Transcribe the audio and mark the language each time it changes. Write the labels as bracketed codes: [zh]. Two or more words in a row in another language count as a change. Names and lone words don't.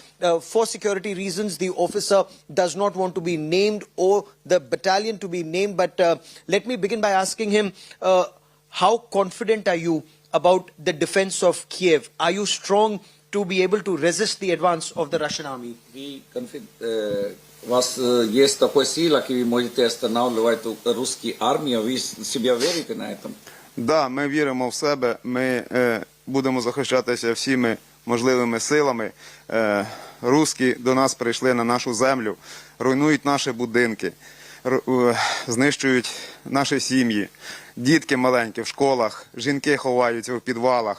[en] For security reasons, the officer does not want to be named or the battalion to be named. But let me begin by asking him, how confident are you about the defense of Kiev? Are you strong to be able to resist the advance of the Russian army? [ru] У вас есть такая сила, что вы можете останавливать русскую армию. Вы себя верите на этом? Да, [uk] ми віримо в себе. Ми будемо захищатися всіми можливими силами. Русські до нас прийшли на нашу землю, руйнують наші будинки, знищують наші сім'ї, дітки маленькі в школах, жінки ховаються в підвалах.